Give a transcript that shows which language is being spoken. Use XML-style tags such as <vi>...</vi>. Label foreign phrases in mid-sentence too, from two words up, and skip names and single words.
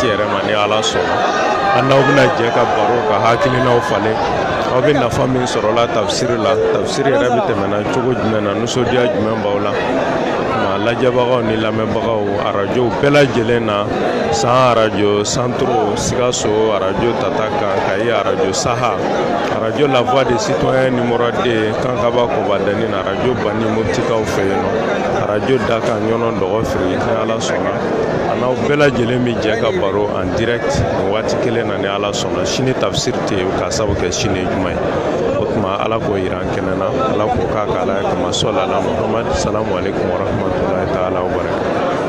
<bm>yɛrɛ ma ni ala sɔnna an n'aw bɛna jɛ ka baro ka hakilinaw falen aw bɛ nafa min sɔrɔla tafsir la tafsir yɛrɛ bɛ tɛmɛna cogo jumɛn na nisɔndiya jumɛn b'aw la lajɛbagaw ni lamɛnbagaw arajow bɛɛ lajɛlen na san arajo santoro sikaso arajo tata kan kayi arajo saha arajo la voix des citoyens numéro 2 kankaba kobadani na arajo bani murtikaw fɛ yen nɔ arajo dakan ɲɔnɔ dɔgɔ firi ni ala sɔnna a n'aw bɛɛ lajɛlen bɛ jɛ ka baro</bm> <fr>en direct</fr> <bm>nin waati kelen na ni ala sɔnna sini tafsir tɛ yen k'a sabu kɛ sini juma ye o tuma ala k'o yira an kɛnɛ na ala k'o k'a k'ala ye kama sɔli ala muhamad</bm> <ar>السلام عليكم ورحمة الله تعالى وبركاته</ar>